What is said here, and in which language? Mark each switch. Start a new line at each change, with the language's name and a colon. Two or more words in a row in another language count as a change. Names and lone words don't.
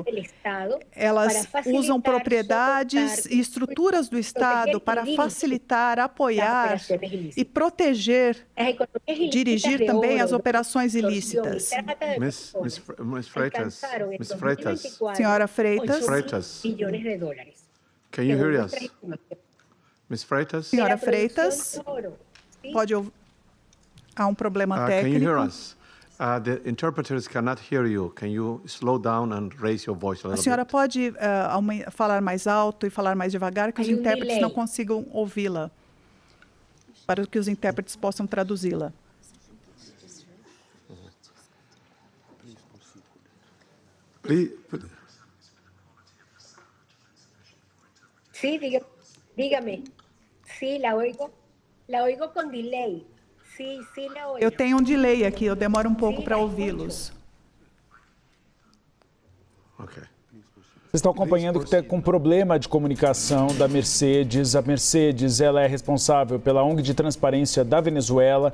Portuguese: Elas usam propriedades e estruturas do Estado para facilitar, apoiar e proteger, dirigir também as operações ilícitas. Senhora Freitas.
English: Can you hear us? Miss Freitas?
Portuguese: Senhora Freitas, pode ouvir? Há um problema técnico.
English: Can you hear us? The interpreters cannot hear you. Can you slow down and raise your voice a little bit?
Portuguese: A senhora pode falar mais alto e falar mais devagar, que os intérpretes não consigam ouvi-la, para que os intérpretes possam traduzi-la.
Spanish: Sí, dígame. Sí, la oigo con delay.
Portuguese: Eu tenho um delay aqui, eu demoro um pouco para ouvi-los. Okay. Vocês estão acompanhando que está com problema de comunicação da Mercedes. A Mercedes, ela é responsável pela ONG de transparência da Venezuela.